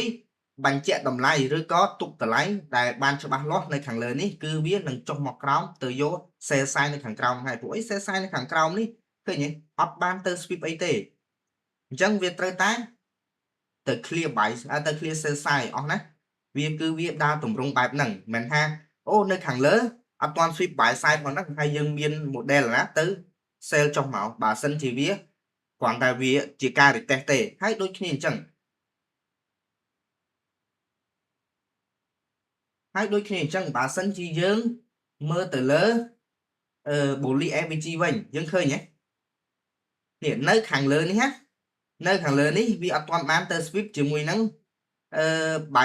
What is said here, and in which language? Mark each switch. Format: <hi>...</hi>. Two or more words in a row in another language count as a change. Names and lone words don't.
<km>បញ្ជាក់តម្លៃឬក៏ទុកតម្លៃដែលបានច្បាស់លាស់នៅខាងលើនេះគឺវានឹងចុះមកក្រោមទៅយក</km> <en>sell side</en> <km>នៅខាងក្រោមហើយព្រោះអី</km> <en>sell side</en> <km>នៅខាងក្រោមនេះឃើញទេអត់បានទៅ sweep អីទេអញ្ចឹងវាត្រូវតែទៅ</km> <en>clear buy</en> <km>ទៅ</km> <en>clear sell side</en> <km>អស់ណាវាគឺវាដើរតម្រង់បែបហ្នឹងមិនថាអូនៅខាងលើអត់ទាន់</km> <en>sweep buy side</en> <km>ផងហ្នឹងហើយយើងមាន model ណាទៅ sell ចុះមកបើសិនជាវាគ្រាន់តែវាជាការ retest ទេហើយដូចគ្នាអញ្ចឹង បើសិនជាយើងមើលទៅលើ</km> <en>bullish FVG</en> <km>វិញយើងឃើញហ៎នេះនៅខាងលើនេះណានៅខាងលើនេះវាអត់ទាន់បានទៅ sweep ជាមួយនឹងbuy</km>